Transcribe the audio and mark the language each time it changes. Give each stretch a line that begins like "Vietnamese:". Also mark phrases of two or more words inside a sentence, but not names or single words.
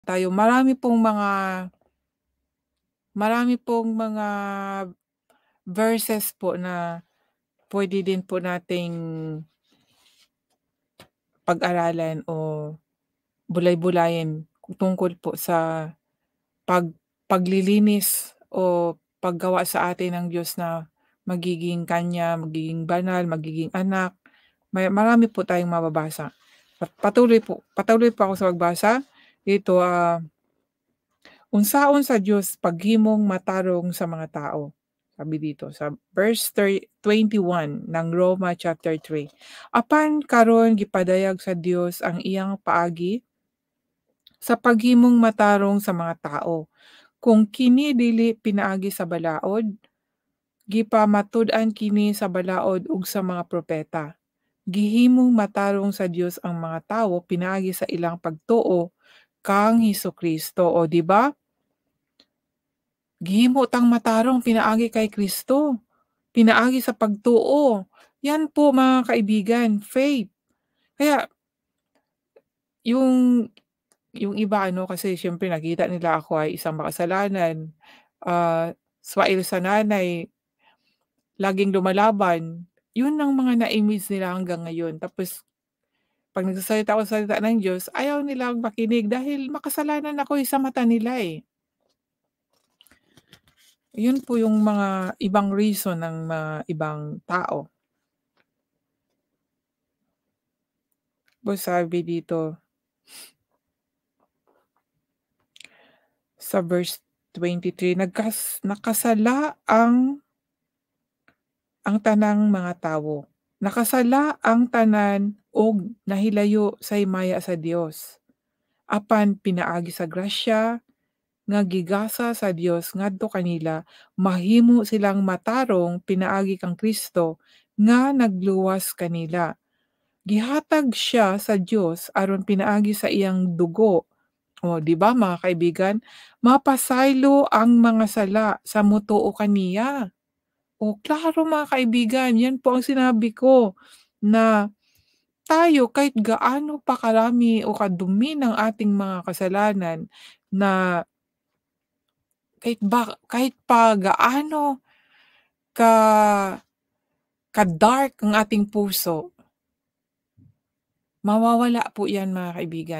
Filipino: tayo, marami pong mga verses po na puwede din po nating pag-aralan o bulay-bulayin tungkol po sa pag paglilinis o paggawa sa atin ng Diyos na magiging Kanya, magiging banal, magiging anak. Marami po tayong mababasa. Patuloy po ako sa pagbasa.
Cebuano: Dito, unsaon sa Diyos paghimong matarong sa mga tao.
Filipino: Sabi dito sa verse 21 ng Roma chapter 3.
Cebuano: Apan karon gipadayag sa Dios ang iyang paagi sa paghimong matarong sa mga tao. Kung kini dili pinaagi sa balaod, gipamatud-an kini sa balaod ug sa mga propeta. Gihimong matarong sa Dios ang mga tawo pinaagi sa ilang pagtuo kang Hesukristo.
Filipino: O di ba?
Cebuano: Gihimo tang matarong pinaagi kay Kristo, pinaagi sa pagtuo.
Filipino: Yan po mga kaibigan, faith. Kaya yung yung iba kasi siyempre nakita nila ako ay isang makasalanan, swail sa nanay, laging lumalaban. Yun ang mga na-image nila hanggang ngayon. Tapos 'pag nagsasalita ako ng salita ng Diyos, ayaw nilang makinig dahil makasalanan ako, sa mata nila, eh. Yun po yung mga ibang reason ng mga ibang tao. Tapos sabi dito sa verse 23,
Cebuano: nakasala ang tanang mga tawo. Nakasala ang tanan og nahilayo sa himaya sa Dios. Apan pinaagi sa grasya nga gigasa sa Dios ngadto kanila, mahimo silang matarong pinaagi kang Kristo nga nagluwas kanila. Gihatag siya sa Dios aron pinaagi sa iyang dugo. O,
Filipino: 'di ba mga kaibigan,
Cebuano: mapasaylo ang mga sala sa mutuo kaniya.
Filipino: O, klaro mga kaibigan, 'yan po ang sinabi ko na tayo kahit gaano pa karami o kadumi ng ating mga kasalanan, na kahit pa gaano ka ka-dark ang ating puso, mawawala po 'yan mga kaibigan.